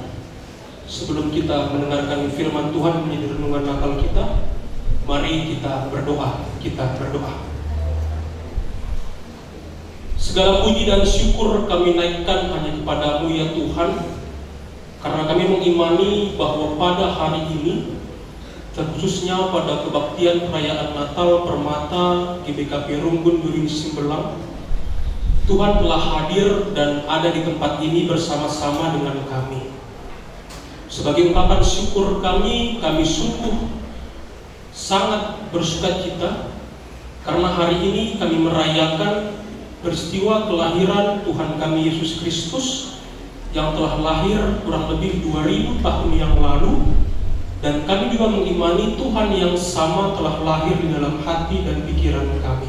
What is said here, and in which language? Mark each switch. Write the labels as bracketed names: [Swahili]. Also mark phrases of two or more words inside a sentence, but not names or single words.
[Indonesian] Sebelum kita mendengarkan firman Tuhan menjadi renungan Natal kita, mari kita berdoa. Segala puji dan syukur kami naikkan hanya kepadamu ya Tuhan, karena kami mengimani bahwa pada hari ini, terkhususnya pada kebaktian perayaan Natal Permata GBKP Runggun Durin Simbelang, Tuhan telah hadir dan ada di tempat ini bersama-sama dengan kami. Sebagai ungkapan syukur kami sungguh sangat bersukacita karena hari ini kami merayakan peristiwa kelahiran Tuhan kami Yesus Kristus yang telah lahir kurang lebih 2000 tahun yang lalu, dan kami juga mengimani Tuhan yang sama telah lahir di dalam hati dan pikiran kami.